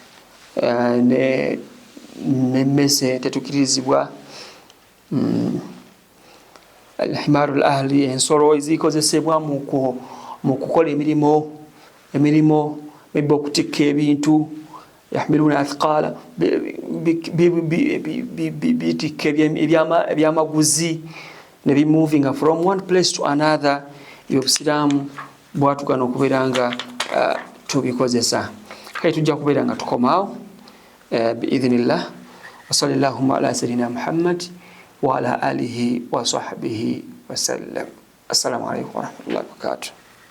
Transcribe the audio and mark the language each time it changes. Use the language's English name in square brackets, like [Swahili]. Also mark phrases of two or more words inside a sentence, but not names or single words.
[Ganda] nemmese tetukkirizibwa [Arabic] الحمار الأهلي [Ganda] ensolo ezikozesebwa mu kukola emirimu maybe okutikka ebintu [Arabic] يحملون أثقالا [Ganda] bitikka ebyamaguzi ne bimoving [English] from one place to another. [Ganda] Obusiraamu bwatugana okubeera nga tubikozesa. Kale tujja kubeera nga tukomaawo biidhnillah. [Arabic] وصلى الله على سيدنا محمد وعلى آله وصحبه وسلم. السلام عليكم ورحمة الله وبركاته.